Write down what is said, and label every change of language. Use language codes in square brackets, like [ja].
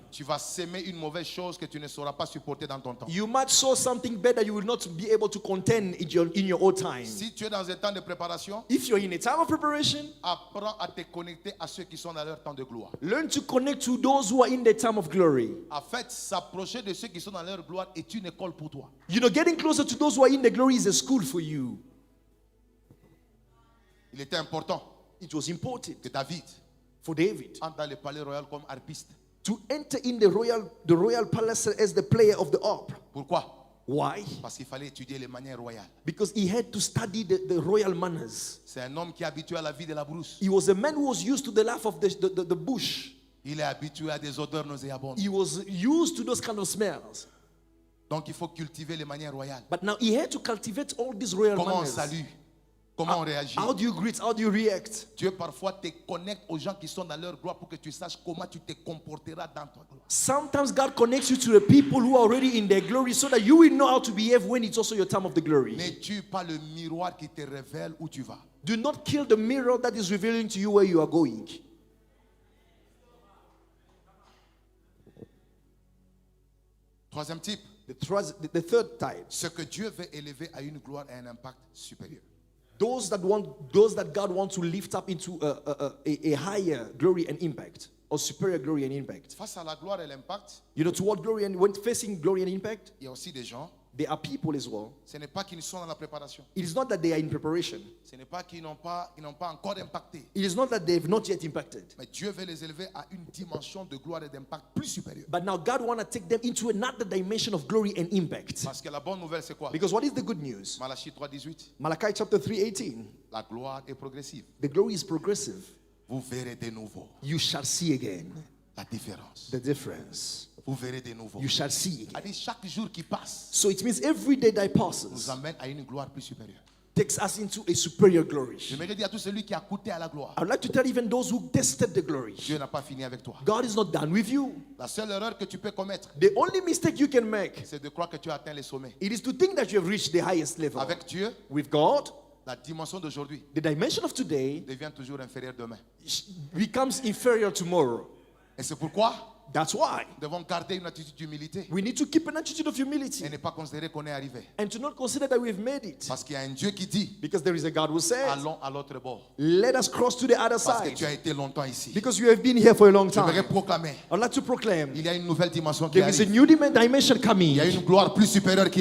[fr] Tu vas s'aimer une mauvaise chose que tu ne sauras pas supporter dans ton temps. [en] You might sow something better you will not be able to contend in your own time. [fr] Si tu es dans un temps de préparation, [en] If you're in a time of preparation, [fr] apprends à te connecter à ceux qui sont dans leur temps de gloire. [en] learn to connect to those who are in the time of glory. [fr] En fait, s'approcher de ceux qui sont dans leur gloire est une école pour toi. [en] You know, getting closer to those who are in the glory is a school for you. [fr] Il était important [en] It was important [fr] que David [en] for David [fr] entre dans le palais royal comme harpiste. [en] to enter in the royal palace as the player of the harp. [fr] Pourquoi? [en] Why? [fr] Parce qu'il fallait étudier les manières royales. [en] Because he had to study the royal manners. [fr] C'est un homme qui est habitué à la vie de la brousse. [en] He was a man who was used to the life of the bush. [fr] Il est habitué à des odeurs nauséabondes. [en] He was used to those kind of smells. [fr] Donc il faut cultiver les manières royales. [en] But now he had to cultivate all these royal [fr] Comment on [en] manners. [fr] salue? Comment on réagit? [en] How do you greet? How do you react? [fr] Dieu parfois te connecte aux gens qui sont dans leur gloire pour que tu saches comment tu te comporteras dans ta gloire. [en] Sometimes God connects you to the people who are already in their glory so that you will know how to behave when it's also your time of the glory. [fr] Ne tue pas le miroir qui te révèle où tu vas. [en] Do not kill the mirror that is revealing to you where you are going. [fr] Troisième type, [en] The third type. [fr] ce que Dieu veut élever à une gloire et un impact supérieur. [en] Those that God wants to lift up into a higher glory and impact, or superior glory and impact. [fr] Face à la gloire et l'impact, [en] You know, toward glory and when facing glory and impact, [fr] il y a aussi des gens, [en] there are people as well. [fr] ce n'est pas qu'ils sont dans la préparation. [en] It is not that they are in preparation. [fr] Ce n'est pas qu'ils n'ont pas encore impacté. [en] It is not that they've not yet impacted. [fr] Mais Dieu veut les élever à une dimension de gloire et d'impact plus supérieure. [en] But now God wants to take them into another dimension of glory and impact. [fr] Parce que la bonne nouvelle, c'est quoi? [en] Because what is the good news? [fr] Malachie 3:18. [en] Malachi chapter 3:18. [fr] La gloire est progressive. [en] The glory is progressive. [fr] Vous verrez de nouveau [en] You shall see again [fr] la différence. [en] the difference. [fr] Vous verrez de nouveau. [en] You shall see again. [fr] C'est-à-dire, chaque jour qui passe [en] So it means every day that [fr] nous [en] passes [fr] amène à une gloire plus supérieure. [en] takes us into a superior glory. [fr] J'aimerais dire à tout celui qui a coûté à la gloire, [en] I would like to tell even those who tested the glory, [fr] Dieu n'a pas fini avec toi. [en] God is not done with you. [fr] La seule erreur que tu peux commettre, [en] The only mistake you can make, [fr] c'est de croire que tu as atteint les sommets. [en] it is to think that you have reached the highest level. [fr] Avec Dieu, [en] With God, [fr] la dimension d'aujourd'hui [en] the dimension of today [fr] devient toujours inférieure demain. [en] becomes inferior tomorrow. [fr] Et c'est pourquoi [en] That's why [fr] nous devons garder une attitude d'humilité [en] we need to keep an attitude of humility [fr] et ne pas considérer qu'on est arrivé. [en] and to not consider that we've made it. [fr] Parce qu'il y a un Dieu qui dit, [en] Because there is a God who says, [fr] allons à l'autre bord. [en] let us cross to the other [fr] Parce que [en] side. [fr] tu as été longtemps ici. [en] Because you have been here for a long [fr] J'aimerais [en] time. [fr] proclamer, [en] I'd like to proclaim [fr] il y a une nouvelle dimension qui [en] there is a [fr] arrive. [en] new dimension [fr] Il [en] coming. [fr] y a une gloire plus supérieure qui